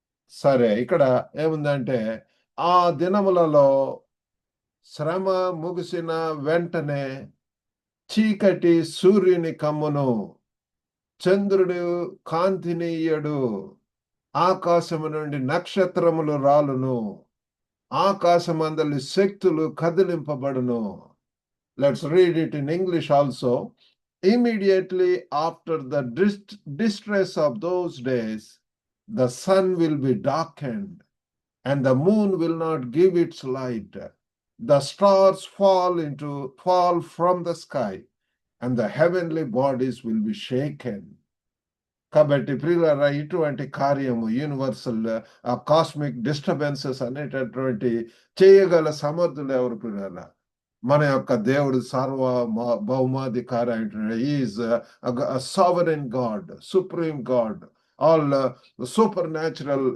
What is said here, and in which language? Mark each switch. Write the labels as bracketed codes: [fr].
[te] సరే, ఇక్కడ ఏముందంటే, ఆ దినములలో శ్రమ ముగిసిన వెంటనే చీకటి సూర్యుని కమ్మును, చంద్రుడు కాంతినీయడు, ఆకాశము నుండి నక్షత్రములు రాలును, ఆకాశమందలి శక్తులు కదిలింపబడును. [en] Let's read it in English also. Immediately after the distress of those days, the sun will be darkened, and the moon will not give its light. The stars fall from the sky, and the heavenly bodies will be shaken. [te] కాబట్టి ప్రియులారా, ఇటువంటి కార్యము, [en] universal cosmic disturbances [te] అనేటటువంటి చేయగల సమర్థులు ఎవరు ప్రియులారా? మన యొక్క దేవుడు భౌమాధికారి అంటున్నాడు. [en] Is sovereign God, supreme God, all supernatural.